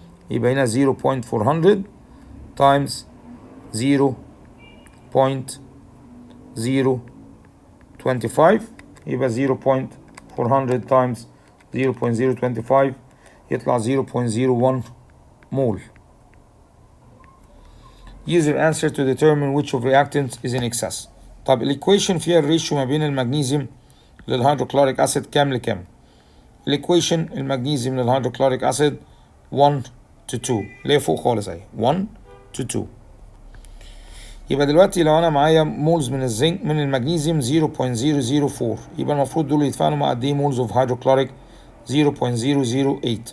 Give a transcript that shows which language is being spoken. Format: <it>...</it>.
<ar>يبقى هنا 0.400 times 0.025 يبقى 0.400 times 0.025 يطلع 0.01 mole.</ar> <en>Use your answer to determine which of reactants is in excess.</en> <ar>طب الايكويشن فيها الريشيو ما بين المغنيسيوم للهيدروكلوريك اسيد كام لكام؟ الايكويشن المغنيسيوم للهيدروكلوريك اسيد</ar> <en>1 to 2</en> <ar>اللي هي فوق خالص اهي 1 to 2. يبقى دلوقتي لو انا معايا مولز من الزنك من المغنيسيوم 0.004 يبقى المفروض دول يتفاعلوا مع قد ايه مولز اوف هيدروكلوريك 0.008.</ar>